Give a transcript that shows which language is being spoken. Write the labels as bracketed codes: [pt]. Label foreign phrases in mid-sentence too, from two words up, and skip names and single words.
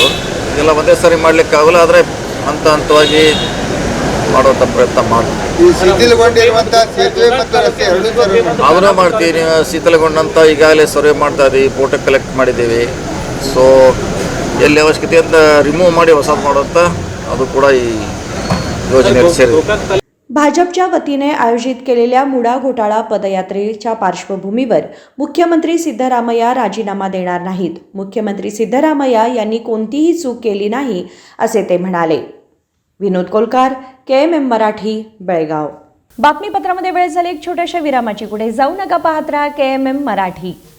[kn] ಇದೆಲ್ಲ ಒಂದೇ ಸಾರಿ ಮಾಡಲಿಕ್ಕಾಗಲ್ಲ, ಆದರೆ ಹಂತ ಹಂತವಾಗಿ ಮಾಡುವಂಥ ಪ್ರಯತ್ನ ಮಾಡ್ತೀವಿ. ಅದನ್ನು ಮಾಡ್ತೀವಿ. ಶೀತಲಗೊಂಡಂತ ಈಗಾಗಲೇ ಸರ್ವೆ ಮಾಡ್ತಾ ಇದ್ದೀವಿ, [en] photo collect [kn] ಮಾಡಿದ್ದೀವಿ. ಸೊ ಎಲ್ಲಿ ಅವಶ್ಯಕತೆ ಅಂತ ರಿಮೂವ್ ಮಾಡಿ ಹೊಸದು ಮಾಡುವಂಥ ಅದು ಕೂಡ ಈ योजनेत ಸೇರಿದೆ. [mr] भाजपच्या वतीने आयोजित केलेल्या मुडा घोटाळा पदयात्रेच्या पार्श्वभूमीवर मुख्यमंत्री सिद्धरामय्या राजीनामा देणार नाहीत. मुख्यमंत्री सिद्धरामय्या यांनी कोणतीही चूक केली नाही असे ते म्हणाले. विनोद कोलकार, KMM मराठी, बेळगाव. बातमीपत्रामध्ये वेळ झाली एक छोट्याशा विरामाची. पुढे जाऊ नका, पाहत राहा KMM मराठी.